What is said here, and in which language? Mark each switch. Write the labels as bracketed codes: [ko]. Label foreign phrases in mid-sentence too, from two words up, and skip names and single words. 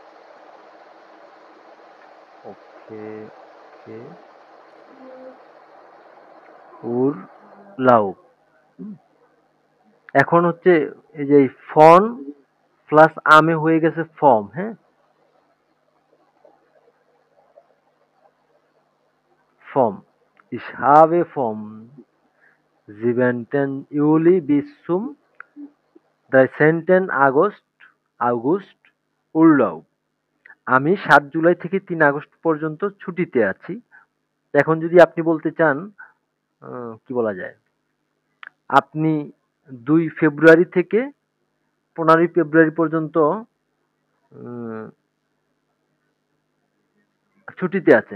[en] okay okay, উর লাউ। [bn] এখন হচ্ছে এই যে ফন প্লাস আমে হয়ে গেছে ফর্ম। হ্যাঁ, ফর্ম, [de] ich habe vom 7. Juli bis zum 13. August Urlaub। [bn] আমি 7 জুলাই থেকে 3 আগস্ট পর্যন্ত ছুটিতে আছি। এখন যদি আপনি বলতে চান, কি বলা যায়, আপনি 2 ফেব্রুয়ারি থেকে 15 ফেব্রুয়ারি পর্যন্ত উম, ছুটিতে আছেন।